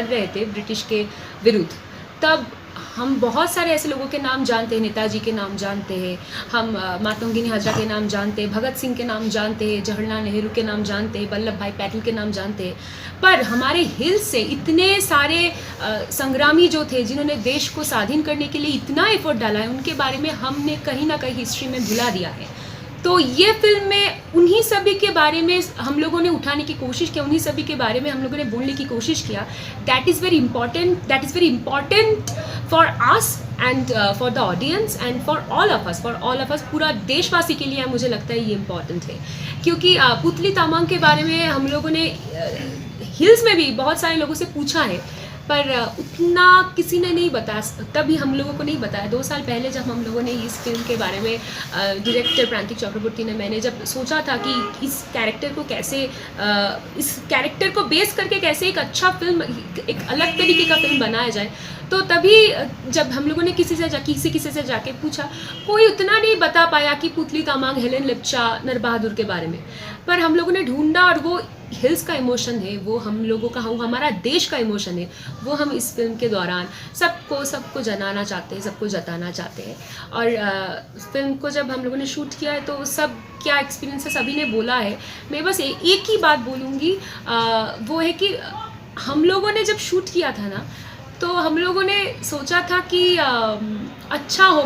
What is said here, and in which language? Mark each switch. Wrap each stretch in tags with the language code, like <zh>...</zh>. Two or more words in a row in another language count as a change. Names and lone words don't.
<hi>रहे थे ब्रिटिश के विरुद्ध, तब हम बहुत सारे ऐसे लोगों के नाम जानते हैं, नेताजी के नाम जानते हैं, हम मातंगिनी हजरा के नाम जानते हैं, भगत सिंह के नाम जानते हैं, जवाहरलाल नेहरू के नाम जानते हैं, वल्लभ भाई पटेल के नाम जानते हैं, पर हमारे हिल्स से इतने सारे संग्रामी जो थे जिन्होंने देश को स्वाधीन करने के लिए इतना एफर्ट डाला है, उनके बारे में हमने कहीं ना कहीं हिस्ट्री में भुला दिया है। तो ये फिल्म में उन्हीं सभी के बारे में हम लोगों ने उठाने की कोशिश किया, उन्हीं सभी के बारे में हम लोगों ने बोलने की कोशिश किया।</hi> <en>That is very important for us and for the audience and for all of us</en> <hi>पूरा देशवासी के लिए मुझे लगता है ये इम्पॉर्टेंट है, क्योंकि पुतली तामाङ के बारे में हम लोगों ने हिल्स में भी बहुत सारे लोगों से पूछा है, पर उतना किसी ने नहीं बताया, तभी हम लोगों को नहीं बताया। 2 साल पहले जब हम लोगों ने इस फिल्म के बारे में डायरेक्टर प्रांतिक चक्रवर्ती ने मैंने जब सोचा था कि इस कैरेक्टर को कैसे इस कैरेक्टर को बेस करके कैसे एक अच्छा फिल्म, एक अलग तरीके का फिल्म बनाया जाए, तो तभी जब हम लोगों ने किसी से जाके पूछा, कोई उतना नहीं बता पाया कि पुतली तामाङ, हेलेन लेप्चा, नर बहादुर के बारे में, पर हम लोगों ने ढूंढा और वो हिल्स का इमोशन है, वो हम लोगों का, हमारा देश का इमोशन है, वो हम इस फिल्म के दौरान सबको जताना चाहते हैं। और फिल्म को जब हम लोगों ने शूट किया है तो सब क्या एक्सपीरियंस है सभी ने बोला है, मैं बस एक ही बात बोलूँगी, वो है कि हम लोगों ने जब शूट किया था ना, तो हम लोगों ने सोचा था कि अच्छा होगा।</hi>